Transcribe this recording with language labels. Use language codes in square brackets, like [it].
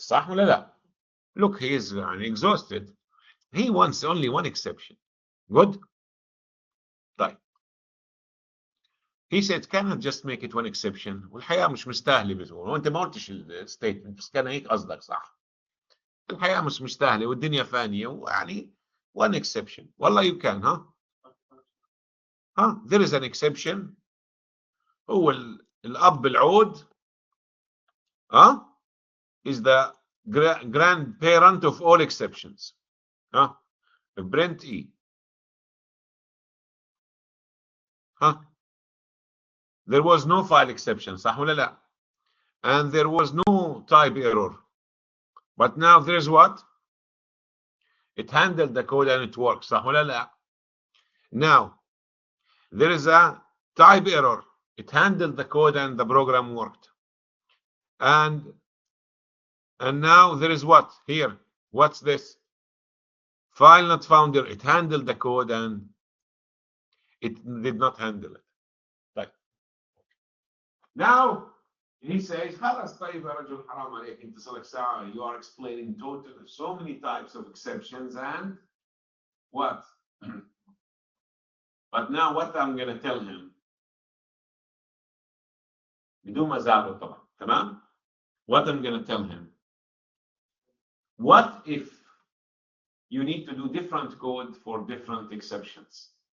[ar] صح ولا لا؟ [en] Look, he is exhausted. He wants only one exception. Good? [ar] طيب. [en] He said, can I just make it one exception? [ar] والحياة مش مستاهلة بتقول. وانت ما قلتش الستيتمنت بس كان هيك قصدك صح. الحياة مش مستاهلة والدنيا فانية ويعني [en] one exception. [ar] والله [en] you can, there is an exception. [ar] هو الأب العود [en] is the grandparent of all exceptions. Brent E. There was no file exception, [ar] صح ولا لا? [en] And there was no type error. But now there's what? It handled the code and it works, [ar] صح ولا لا? [en] Now, there is a type error. It handled the code and the program worked. And now there is what? Here. What's this? File not found. It handled the code and it did not handle it. Right. Now, [ar] He says, خلاص طيب يا رجل حرام عليك انت صار لك ساعة. [en] You are explaining so many types of exceptions and what? But now what I'm going to tell him [ar] بدون ما ازعله طبعا تمام. [en] What I'm going to tell him, what if you need to do different code for different exceptions?